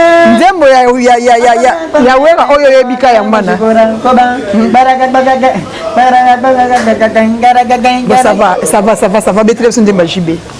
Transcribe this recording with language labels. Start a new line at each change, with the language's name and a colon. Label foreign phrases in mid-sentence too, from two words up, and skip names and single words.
Lingala: Nzembo ya, ya, ya, ya, ya, ya wera oyo oyebi ka ya mwana.
French: Bon, ça va, ça va, ça va, ça va.
Lingala: Betele biso nzembo ya J B.